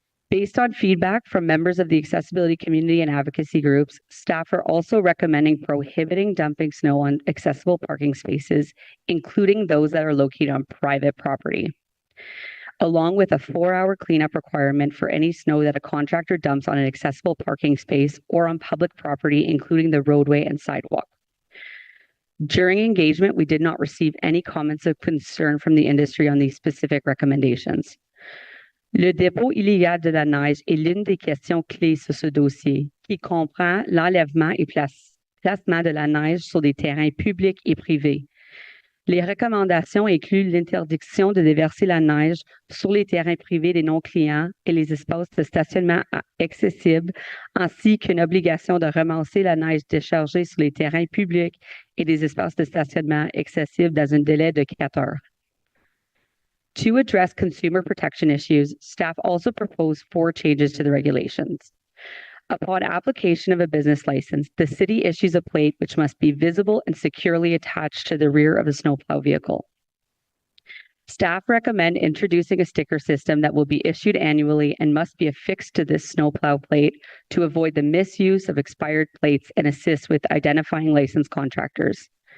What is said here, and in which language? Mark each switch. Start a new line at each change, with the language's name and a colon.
English: Based on feedback from members of the accessibility community and advocacy groups, staff are also recommending prohibiting dumping snow on accessible parking spaces, including those that are located on private property, along with a 4-hour cleanup requirement for any snow that a contractor dumps on an accessible parking space or on public property, including the roadway and sidewalk. During engagement, we did not receive any comments of concern from the industry on these specific recommendations.
French: Le dépôt illégal de la neige est l'une des questions clés sur ce dossier, qui comprend l'enlèvement et placement de la neige sur des terrains publics et privés. Les recommandations incluent l'interdiction de déverser la neige sur les terrains privés des non-clients et les espaces de stationnement accessibles, ainsi qu'une obligation de ramasser la neige déchargée sur les terrains publics et des espaces de stationnement accessibles dans un délai de 4 heures.
English: To address consumer protection issues, staff also proposed 4 changes to the regulations. Upon application of a business license, the city issues a plate which must be visible and securely attached to the rear of a snowplow vehicle. Staff recommend introducing a sticker system that will be issued annually and must be affixed to this snowplow plate to avoid the misuse of expired plates and assist with identifying licensed contractors.